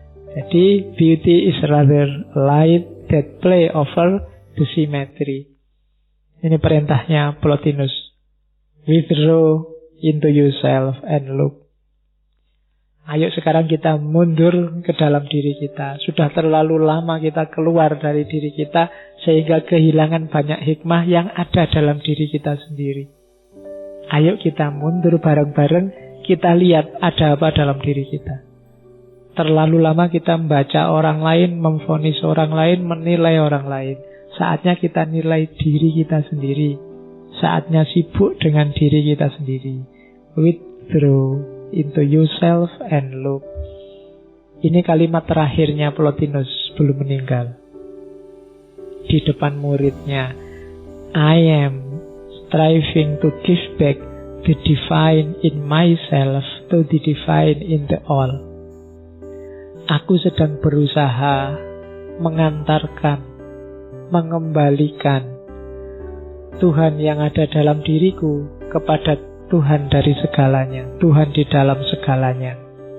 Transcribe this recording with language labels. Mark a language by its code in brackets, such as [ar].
[en] Jadi beauty is rather light that play over the symmetry. [id] Ini perintahnya Plotinus. [en] Withdraw into yourself and look. [id] Ayo sekarang kita mundur ke dalam diri kita. Sudah terlalu lama kita keluar dari diri kita, sehingga kehilangan banyak hikmah yang ada dalam diri kita sendiri. Ayo kita mundur bareng-bareng. kita lihat ada apa dalam diri kita. Terlalu lama kita membaca orang lain, memvonis orang lain, menilai orang lain. Saatnya kita nilai diri kita sendiri. Saatnya sibuk dengan diri kita sendiri. [en] Withdraw into yourself and look. [id] Ini kalimat terakhirnya Plotinus sebelum meninggal. Di depan muridnya, [en] I am striving to give back the divine in myself to the divine in the all. [id] Aku sedang berusaha mengantarkan, mengembalikan Tuhan yang ada dalam diriku kepada Tuhan dari segalanya, Tuhan di dalam segalanya.